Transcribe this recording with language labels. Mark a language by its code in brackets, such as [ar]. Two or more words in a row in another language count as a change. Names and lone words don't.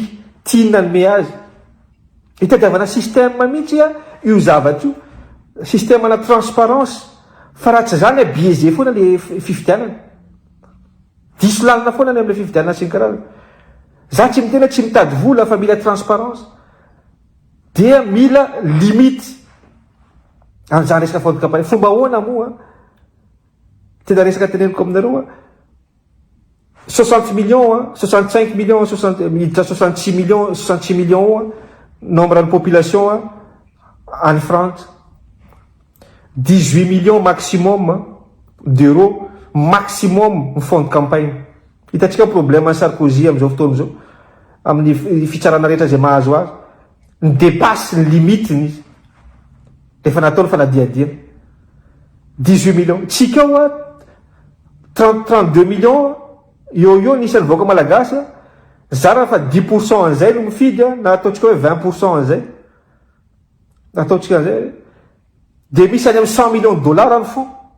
[mg] tia nanome azy itadiavana système mihitsy io zavatra io système ana transparence fa raha tsy zany biaisé foana le fifidianana diso lalina foana ny am'le fifidianana sy ny karazana za tsy mitena tsy mitady vola fa mila transparence dia mila limite an'izany resaka [fr] fond de campagne [mg] fomba ahoana moa tena resaka teneniko aminareo [fr] 60 millions 65 millions 66 millions 66 millions nombre de population en France 18 millions maximum d'euros maximum fond de campagne [mg] hitantsika problème Sarkozy amin'izao fotoana izao amin'ny fitsarana rehetra zay mahazo azy ny dépasse ny limitiny izy rehefa nataony fanadiadiana 18 millions tsika ao 32 millions eo nisan'ny vahoaka malagasy za raha fa 10% an'izay no mifidy na ataontsika hoe 20% an'izay ataontsika an'izay dia misy any amin'ny 100 [fr] millions de dollars [mg] any fo